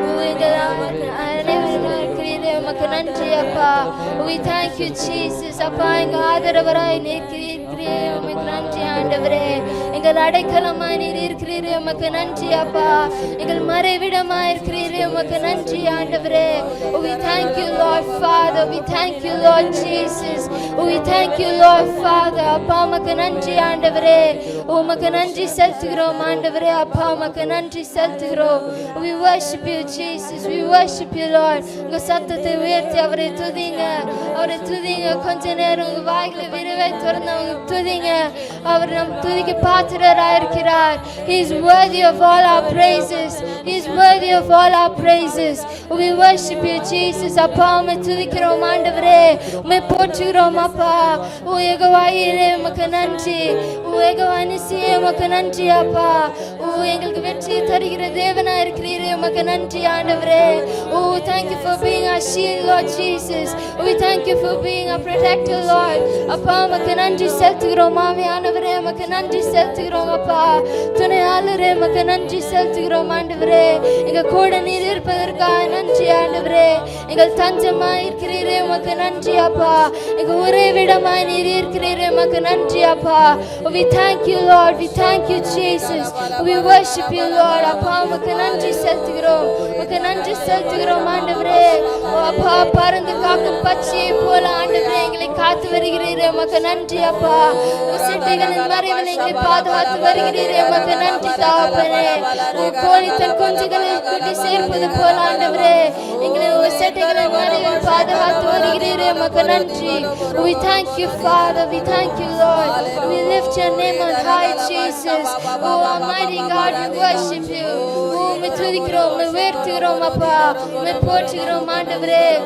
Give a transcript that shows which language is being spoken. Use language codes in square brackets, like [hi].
[ta] எங்கள் அனைவரும் இருக்கிறீரே உமக்கு நன்றி அப்பா. [en] We thank you Jesus. [ta] அப்பா எங்க ஆதரவராய் இருக்கிறீரே உமக்கு நன்றி ஆண்டவரே. எங்கள் அடைக்கலமாய் நீர் இருக்கிறீரே உமக்கு நன்றி அப்பா. எங்கள் மறைவிடமாய் இருக்கிறீரே உமக்கு நன்றி ஆண்டவரே. [en] We thank you Lord Father. We thank you Lord Jesus. We thank you Lord Father. [ta] அப்பா உமக்கு நன்றி ஆண்டவரே. உமக்கு நன்றி செலுத்துகிறோம் ஆண்டவரே. அப்பா உமக்கு நன்றி செலுத்துகிறோம். [en] We worship you Jesus. We worship you Lord. [ta] உங்க சத்தத்தை உயர்த்தி அவரை துதிங்க, அவரை துதிங்க. கொஞ்ச நேரம் உங்க வாய்களை விரைவை திறந்து அவங்க துதிங்க. அவர் நம் துதிக்கு பாத்திரராக இருக்கிறார். [en] He is worthy of all our praises. He is worthy of all our praises. We worship you Jesus. [ta] அப்பா உம்மை துதிக்கிறோம் ஆண்டவரே. உம்மை போற்றுகிறோம் அப்பா. ஓ யெகோவா ஈரே உமக்கு நன்றி. ஓ யெகோவா நிசியே உமக்கு நன்றி அப்பா. ஓ எங்களுக்கு வெற்றி தருகிற தேவனா இருக்கிறீரே உமக்கு நன்றி ஆண்டவரே. [en] Oh, thank you for being our shield, Lord Jesus. We thank you for being our protector, Lord. [ta] அப்பா உமக்கு நன்றி செலுத்துகிறோம் ஆவியானவரே. உமக்கு நன்றி செலுத்துகிறோம் அப்பா. துணையாளரே உமக்கு நன்றி செலுத்துகிறோம் ஆண்டவரே. எங்க கூட நீர் இருப்பதற்காக நன்றி ஆண்டவரே. எங்கள் தஞ்சமாய் இருக்கிறீரே உமக்கு நன்றி அப்பா. எங்க உறைவிடமாய் நீர் இருக்கிறீரே உமக்கு நன்றி அப்பா. [en] We thank you Lord. We thank you Jesus. We worship you Lord. [ta] அப்பா உமக்கு நன்றி செலுத்துகிறோம். உமக்கு நன்றி செலுத்துகிறோம் ஆண்டவரே. அப்பா பறந்து காக்கும் பச்சையை போல ஆண்டவரே எங்களை காத்து வருகிறீரே உமக்கு நன்றி அப்பா. சிட்டைகளின் மறைவில் எங்களை பாதுகாத்து வருகிறீரே உமக்கு நன்றி தகப்பனே. கோழி தன் குஞ்சுகளை கூட்டி சேர்ப்பது போல ஆண்டவரே எங்களை சிட்டைகளின் மறைவில் பாதுகாத்து வருகிறீரே உமக்கு நன்றி. [en] We thank you Father. We thank you Lord. We lift your name on high. glorify you, Jesus. Oh, Almighty God, we worship you. [ta] Oh, உம்மை துதிக்கிறோம், உம்மை உயர்த்துகிறோம் அப்பா, உம்மை போற்றுகிறோம் ஆண்டவரே.